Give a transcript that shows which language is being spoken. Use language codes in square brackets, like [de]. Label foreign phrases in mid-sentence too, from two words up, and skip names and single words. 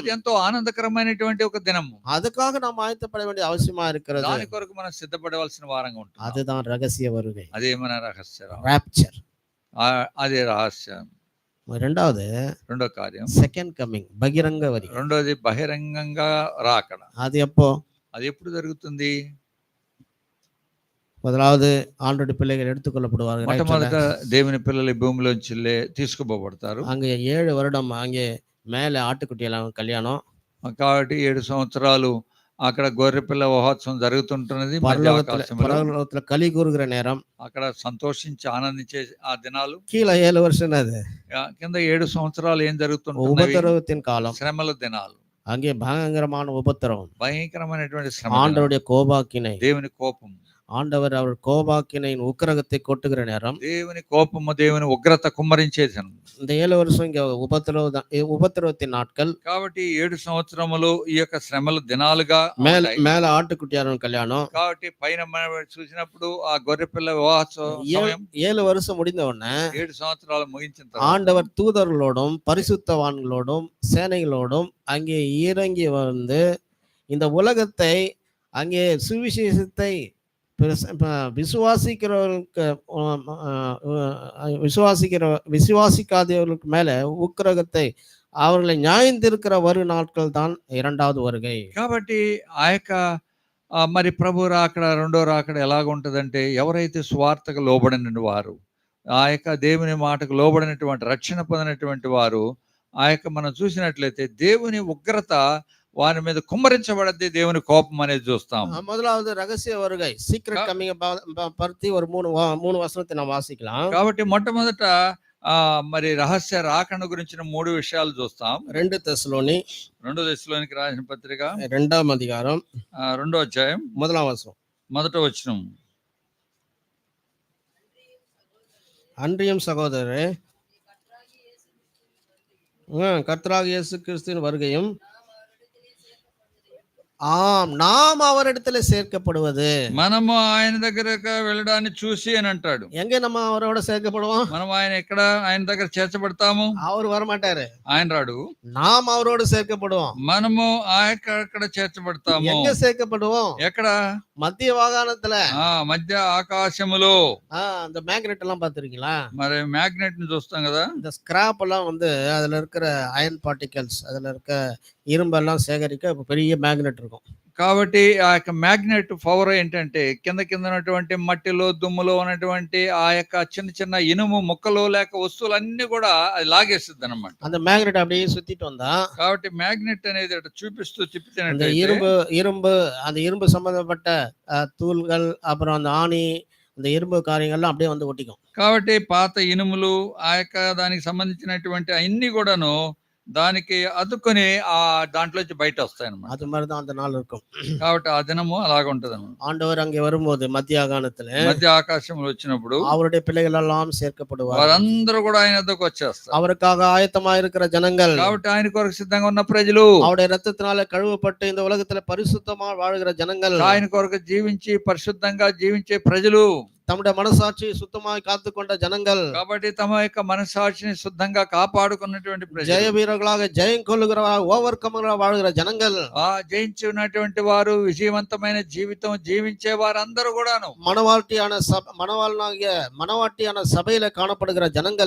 [te] అది ఎంతో ఆనందకరమైనటువంటి ఒక దినము. [ta] அதுக்காக நாம் ஆயத்தப்பட வேண்டிய அவசியமா இருக்கிறது. [te] దాని కొరకు మనం సిద్ధపడవలసిన వారంగా ఉంటుంది. [ta] அதுதான் ரகசிய வருகை, [te] అదే మన రహస్య [ta] ராப்சர். [te] అదే రహస్యం. రెండవది రెండో కార్యం [en] second coming, [te] బహిరంగ వరి. రెండోది బహిరంగంగా రాకడ. [ta] అది எப்போ? [te] అది ఎప్పుడు జరుగుతుంది? [ta] முதலாவது ஆண்டோட பிள்ளைகள் எடுத்துக்கொள்ளப்படுவார்கள். [te] మొట్టమొదట దేవుని పిల్లలు ఈ భూమిలోంచి తీసుకుపోబడతారు. [ta] அங்கே 7 வருடம் அங்கே மேல ஆட்டுக்குட்டியெல்லாம் கல்யாணம். [te] కాబట్టి 7 సంవత్సరాలు అక్కడ గొర్రె పిల్ల మహోత్సవం జరుగుతుంటున్నది. [ta] పరలోకத்துல களி கூறுகிற நேரம், [te] అక్కడ సంతోషించి ఆనందించే ఆ దినాలు. [ta] கீழே 7 வருஷம் அது [te] కింద 7 సంవత్సరాలు ఏం జరుగుతుంది? [ta] உபத்திரவத்தின் காலம், [te] శ్రమల దినాలు. [ta] அங்கே பயங்கரமான உபத்திரவம், [te] భయంకరమైనటువంటి శ్రమ, [ta] ஆண்டவருடைய கோபாக்கினை, [te] దేవుని కోపం. [ta] ஆண்டவர் அவர் கோபாக்கினையின் உக்கிரகத்தை கொட்டுகிற நேரம், [te] దేవుని కోపము, దేవుని ఉగ్రత కుమ్మరించేది. [ta] இந்த 7 வருஷம் இங்க உபத்திரவத்தின் நாட்கள். [te] కాబట్టి 7 సంవత్సరములు ఈ యొక్క శ్రమల దినాలుగా [ta] மேல ஆட்டுக்குட்டியாரும் கல்யாணம். [te] కాబట్టి పైన మనం చూసినప్పుడు ఆ గొర్రె పిల్ల వివాహోత్సవం [ta] 7 வருஷம் முடிந்த உடனே [te] 7 సంవత్సరాలు ముగించిన [ta] ஆண்டவர் தூதர்களோடும் பரிசுத்தவான்களோடும் சேனைகளோடும் அங்கே இறங்கி வந்து இந்த உலகத்தை, அங்கே சுவிசேஷத்தை விசுவாசிக்காதவர்களுக்கு மேல உக்கிரகத்தை, அவர்களை நியாயந்திருக்கிற வரும் நாட்கள் தான் இரண்டாவது வருகை. [te] కాబట్టి ఆ యొక్క మరి ప్రభు రాకడ, రెండో రాకడ ఎలాగుంటదంటే, ఎవరైతే స్వార్థకు లోబడిన వారు, ఆ యొక్క దేవుని మాటకు లోబడినటువంటి, రక్షణ పొందినటువంటి వారు, ఆ యొక్క మనం చూసినట్లయితే దేవుని ఉగ్రత వారి మీద కుమ్మరించబడద్ది, దేవుని కోపం అనేది చూస్తాం. [ta] முதலாவது ரகசிய வருகை, [en] secret coming [ta] பத்தி ஒரு மூணு வசனத்தை நாம் வாசிக்கலாம். [te] కాబట్టి మొట్టమొదట మరి రహస్య రాకడ గురించిన 3 విషయాలు చూస్తాం. 2 తెస్సలోనికి రాసిన పత్రిక 2వ అధ్యాయం 2వ అధ్యాయం 1వ వచనం. మొదట వచనం. [ta] அன்றியும் சகோதரரே, கர்த்தராகிய இயேசு கிறிஸ்துவின் வருகையும் நாம் அவரிடத்துல சேர்க்கப்படுவது. [te] మనము ఆయన దగ్గరకు వెళ్ళడాన్ని చూసి అని అంటాడు. [ta] எங்க நம்ம அவரோட சேர்க்கப்படுவோம்? [te] మనం ఆయన దగ్గర చేర్చబడతాము. [ta] அவர் வரமாட்டாரு, [te] ఆయన రాడు. [ta] நாம் அவரோடு சேர்க்கப்படுவோம். [te] మనము అక్కడ చేర్చబడతాము. [ta] எங்க சேர்க்கப்படுவோம்? [te] ఎక్కడ? [ta] மத்திய வாகனத்துல, [te] మధ్య ఆకాశములో. [ta] அந்த மேக்னெட் எல்லாம் பாத்துருக்கீங்களா? [te] మరి మ్యాగ్నెట్ ని చూస్తాం కదా. [ta] இந்த ஸ்கிராப் எல்லாம் வந்து அதுல இருக்கிற [en] iron particles, [ta] அதுல இருக்க இரும்பெல்லாம் சேகரிக்க பெரிய மேக்னெட் இருக்கும். [te] కాబట్టి ఆ యొక్క [en] magnet power [te] ఏంటంటే, కింద ఉన్నటువంటి మట్టిలో, దుమ్ములో ఉన్నటువంటి ఆ యొక్క చిన్న చిన్న ఇనుము ముక్కలు లేక వస్తువులన్నీ కూడా అది లాగేస్తుంది అన్నమాట. [ta] அந்த மேக்னெட் அப்படியே சுத்திட்டு வந்தா, [te] కాబట్టి మ్యాగ్నెట్ అనేది అటు చూపిస్తూ తిప్పితే [ta] அந்த இரும்பு சம்பந்தப்பட்ட தூள்கள், அப்புறம் அந்த ஆணி, அந்த இரும்பு காரியங்கள்லாம் அப்படியே வந்து ஒட்டிக்கும். [te] కాబట్టి పాత ఇనుములు, ఆ యొక్క దానికి సంబంధించినటువంటి అన్ని కూడాను దానికి అతుక్కొని ఆ దాంట్లోంచి బయట వస్తాయి అన్నమాట. [ta] அது மாதிரிதான் அந்த நாள் இருக்கும். [te] కాబట్టి ఆ దినము అలాగ ఉంటది అన్నమాట. [ta] ஆண்டவர் அங்கே வரும்போது மத்திய ஆகாணத்துல [te] మధ్య ఆకాశంలో వచ్చినప్పుడు [ta] அவருடைய பிள்ளைகள் எல்லாம் சேர்க்கப்படுவார். [te] వారందరూ కూడా ఆయన వద్దకు వచ్చేస్తారు. [ta] அவருக்காக ஆயத்தமா இருக்கிற ஜனங்கள், [te] కాబట్టి ఆయన కొరకు సిద్ధంగా ఉన్న ప్రజలు, [ta] அவருடைய ரத்தத்தினால கழுவப்பட்டு இந்த உலகத்துல பரிசுத்தமா வாழ்கிற ஜனங்கள், [te] ఆయన కొరకు జీవించి పరిశుద్ధంగా జీవించే ప్రజలు, [ta] தம்முடைய மனசாட்சி சுத்தமாய் காத்துக்கொண்ட ஜனங்கள், [te] కాబట్టి తమ యొక్క మనసాక్షిని శుద్ధంగా కాపాడుకున్నటువంటి ప్రజలు, [ta] ஜெய வீரர்களாக ஜெயம் கொள்ளுகிறவராக ஓவர் கமராக வாழ்கிற ஜனங்கள், [te] ఆ జయించి ఉన్నటువంటి వారు, విజయవంతమైన జీవితం జీవించే వారందరూ కూడాను, [ta] மணவாட்டியான சபையில காணப்படுகிற ஜனங்கள்,